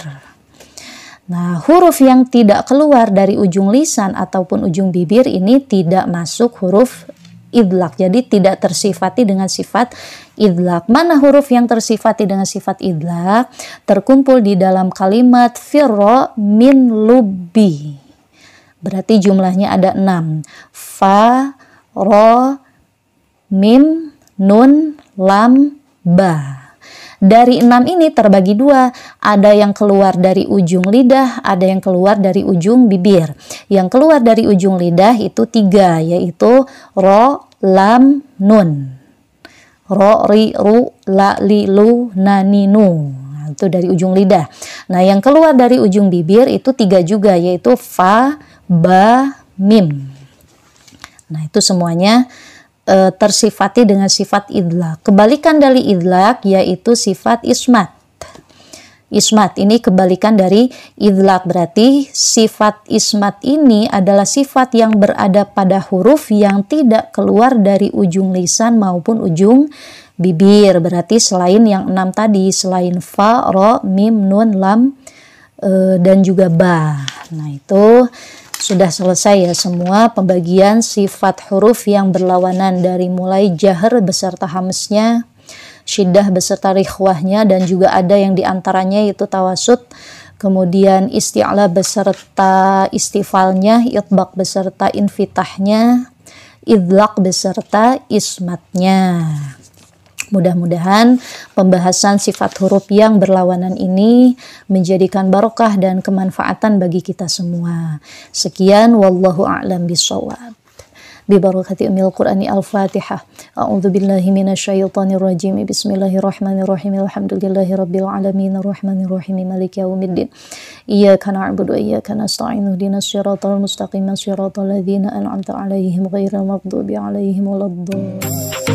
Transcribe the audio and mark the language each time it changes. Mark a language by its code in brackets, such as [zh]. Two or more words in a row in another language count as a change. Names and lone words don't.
[id] Nah, huruf yang tidak keluar dari ujung lisan ataupun ujung bibir ini tidak masuk huruf idlaq. Jadi tidak tersifati dengan sifat idlaq. Mana huruf yang tersifati dengan sifat idlaq? Terkumpul di dalam kalimat [ar] فر من لب. [id] Berarti jumlahnya ada 6. Fa, ro, mim, nun, lam, ba. Dari 6 ini terbagi dua, ada yang keluar dari ujung lidah, ada yang keluar dari ujung bibir. Yang keluar dari ujung lidah itu 3, yaitu ro, lam, nun. Ro, ri, ru, la, li, lu, na, ni, nu. Nah, itu dari ujung lidah. Nah, yang keluar dari ujung bibir itu 3 juga, yaitu fa, ba, mim. Nah, itu semuanya tersifati dengan sifat idlaq. Kebalikan dari idlaq yaitu sifat ismat. Ismat ini kebalikan dari idlaq, berarti sifat ismat ini adalah sifat yang berada pada huruf yang tidak keluar dari ujung lisan maupun ujung bibir. Berarti selain yang 6 tadi, selain fa, ro, mim, nun, lam, dan juga ba. Nah, itu sudah selesai ya semua pembagian sifat huruf yang berlawanan dari mulai jahar beserta hamznya, syiddah beserta rikhwahnya, dan juga ada yang diantaranya yaitu tawasud, kemudian isti'la beserta istifalnya, itbaq beserta infitahnya, idlaq beserta ismatnya. Mudah-mudahan pembahasan sifat huruf yang berlawanan ini menjadikan barokah dan kemanfaatan bagi kita semua. Sekian, [ar] والله أعلم بالصواب. ببركة أم القرآن الفاتحة. أعوذ بالله من الشيطان الرجيم. بسم الله الرحمن الرحيم. الحمد لله رب العالمين الرحمن الرحيم مالك يوم الدين. إياك نعبد وإياك نستعين. اهدنا الصراط المستقيم، صراط الذين أنعمت عليهم غير المغضوب عليهم ولا الضالين.